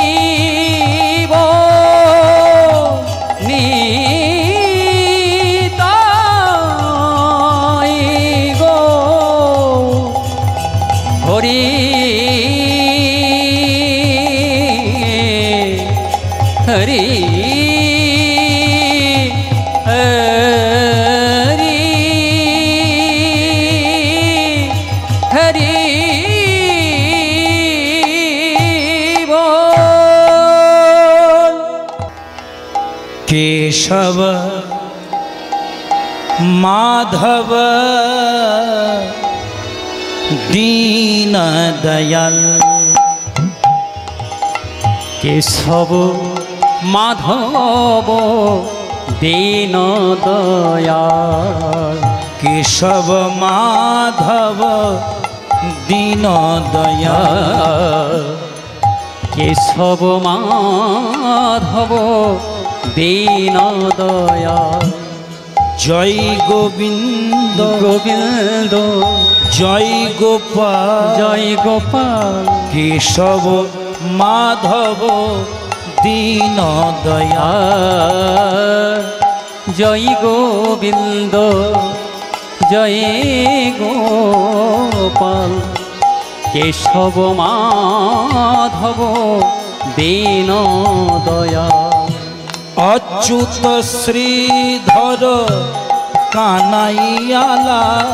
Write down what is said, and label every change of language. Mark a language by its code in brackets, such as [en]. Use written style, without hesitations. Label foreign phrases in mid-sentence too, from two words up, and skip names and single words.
[bn] নিতাই গো হরি হরি হরি হরি [hi] केशव माधव दीन दयाल केशव माधव दीन दयाल केशव माधव दीन दयाल केशव माधव दीन दयाल जय गोविंद गोविंद जय गोपाल जय गोपाल केशव माधव दीन दयाल जय गोविंद जय गोपाल केशव माधव दीन दयाल अच्युत श्रीधर कानाइयाला